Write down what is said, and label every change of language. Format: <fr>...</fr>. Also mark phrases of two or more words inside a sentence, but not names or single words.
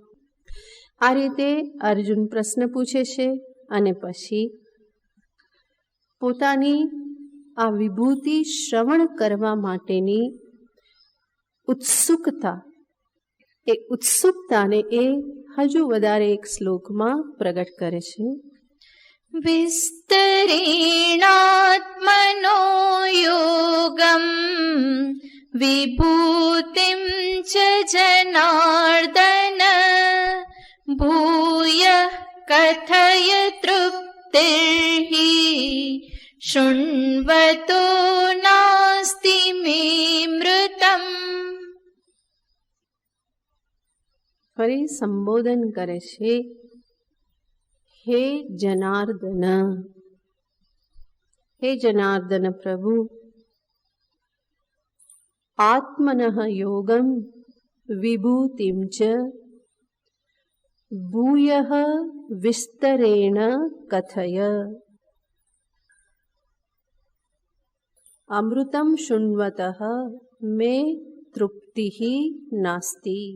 <gu>આ રીતે અર્જુન પ્રશ્ન પૂછે છે અને પછી પોતાની આ વિભૂતિ શ્રવણ કરવા માટેની ઉત્સુકતા, એ ઉત્સુકતાને એ હજુ વધારે એક શ્લોકમાં પ્રગટ કરે છે.</gu> <sa>विस्तरेणात्मनो योगम् विभूतिं च जनार्दन भूयः कथय तृप्तिर्हि शृण्वतो नास्ति मे मृतम्।</sa> <gu>ફરી સંબોધન કરે છે, હે જનાર્દન,</gu> <sa>હે જનાર્દન પ્રભુ, આત્મનઃ યોગમ વિભૂતિમ ચ ભૂયઃ વિસ્તરેણ કથય અમૃતમ શૃण्वतઃ મે તૃપ્તિઃ નાસ્તિ।</sa>